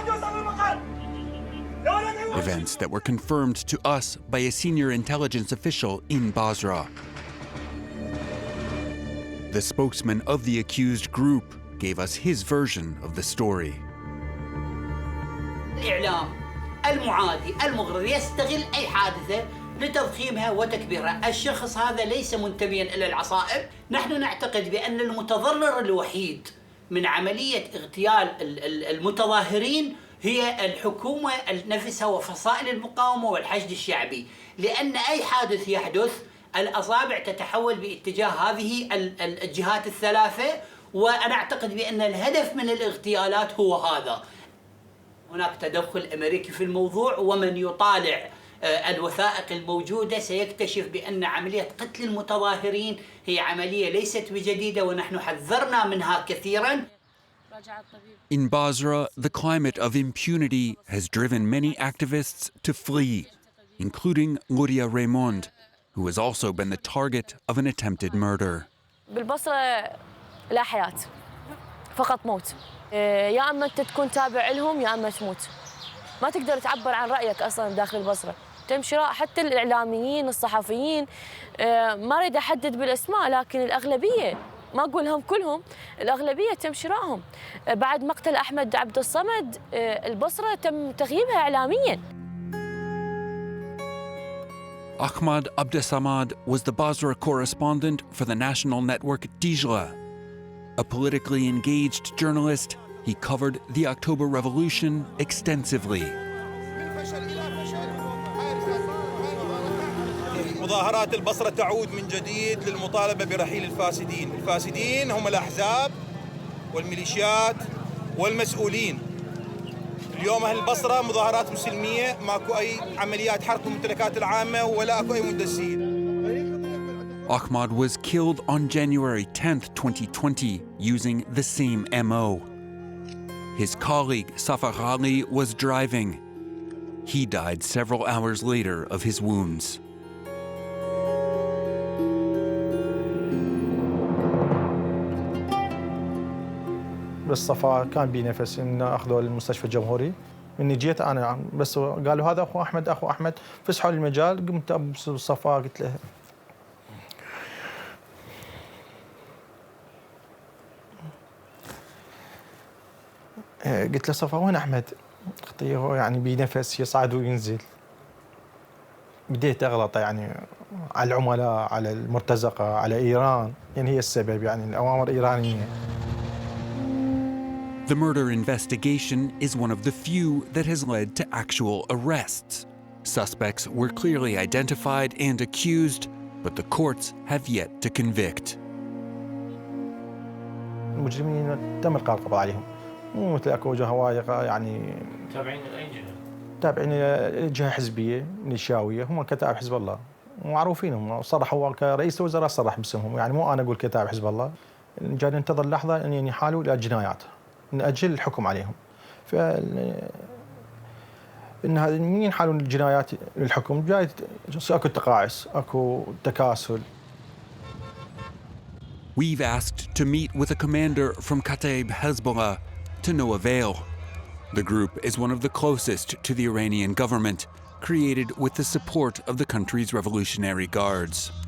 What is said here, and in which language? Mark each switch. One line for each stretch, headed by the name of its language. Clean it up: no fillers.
English: Events that were confirmed to us by a senior intelligence official in Basra. The spokesman of the accused group gave us his version of the story.
Arabic: الإعلام المعادي المغرض يستغل أي حادثة لتضخيمها وتكبيرها. الشخص هذا ليس منتميا إلى العصائب. نحن نعتقد بأن المتضرر الوحيد من عملية اغتيال المتظاهرين هي الحكومة نفسها وفصائل المقاومة والحشد الشعبي، لأن أي حادث يحدث الأصابع تتحول باتجاه هذه الجهات الثلاثة، وأنا أعتقد بأن الهدف من الاغتيالات هو هذا. هناك تدخل أمريكي في الموضوع، ومن يطالع الوثائق الموجودة سيكتشف بأن عملية قتل المتظاهرين هي عملية ليست بجديدة، ونحن حذرنا منها كثيراً.
English: In Basra, the climate of impunity has driven many activists to flee, including Claudia Raymond, who has also been the target of an attempted murder.
Arabic: بالبصرة لا حياة، فقط موت. يا أما أنت تكون تابع لهم يا أما تموت. ما تقدر تعبر عن رأيك أصلاً داخل البصرة. تمشي حتى الإعلاميين الصحفيين، ما أريد أحدد بالأسماء، لكن الأغلبية ما أقول هم كلهم، الأغلبية تم شرائهم. بعد مقتل أحمد عبد الصمد البصرة تم تغييبها إعلامياً.
English: Ahmad Abdesamad was the Basra correspondent for the national network Dijla. A politically engaged journalist, he covered the October Revolution extensively.
Arabic: مظاهرات البصرة تعود من جديد للمطالبة برحيل الفاسدين. الفاسدين هم الأحزاب والميليشيات والمسؤولين. اليوم أهل البصرة مظاهرات مسلمية، ماكو أي عمليات حرق الممتلكات العامة ولا أكو أي مندسين.
English: Ahmad was killed on January 10th, 2020, using the same MO. His colleague, Safar Ali, was driving. He died several hours later of his wounds.
Arabic: بس صفا كان بي نفس إن أخذوه للمستشفى الجمهوري. إني جيت أنا بس قالوا هذا أخو أحمد أخو أحمد، فسحوا لي المجال. قمت أبص صفا قلت له صفا وين أحمد؟ هو يعني بنفس يصعد وينزل. بديت أغلط يعني على العملاء، على المرتزقة، على إيران، يعني هي السبب، يعني الأوامر إيرانية.
English: The murder investigation is one of the few that has led to actual arrests. Suspects were clearly identified and accused, but the courts have yet to convict.
Arabic: المجرمين تم إلقاء القبض عليهم، مو مثل اكو هوايه يعني تابعين لاي جهه؟ تابعين جهه حزبيه ميليشياويه، هم كتائب حزب الله معروفين، هم صرحوا كرئيس الوزراء صرح باسمهم، يعني مو انا اقول كتائب حزب الله. جاي ننتظر اللحظه ان ينحالوا الى جنايات، ناجل الحكم عليهم. ف ان هذا من ينحالون الجنايات للحكم جاي اكو تقاعس، اكو تكاسل.
English: We've asked to meet with a commander from Kataib Hezbollah, to no avail. The group is one of the closest to the Iranian government, created with the support of the country's Revolutionary Guards.